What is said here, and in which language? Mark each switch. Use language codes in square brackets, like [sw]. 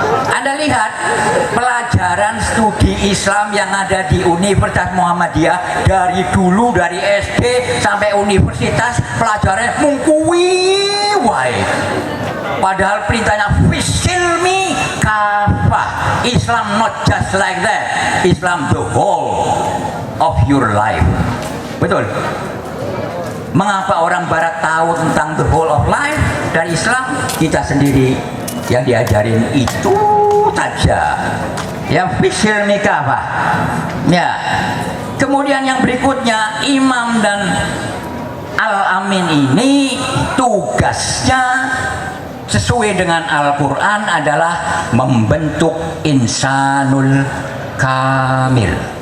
[id] Anda lihat pelajaran studi Islam yang ada di Universitas Muhammadiyah dari dulu, dari SD sampai universitas, pelajarannya [jv] mungkuwi wae. [id] Padahal perintahnya fisilmi kafah. [en] Islam not just like that. Islam the whole of your life. [id] Betul? Mengapa orang barat tahu tentang [en] the whole of life [id] dari Islam? Kita sendiri yang diajarin itu saja. Yang fisilmi kafah. Ya. Kemudian yang berikutnya, imam dan Al-Amin ini tugasnya sesuai dengan Al-Quran adalah membentuk insanul kamil.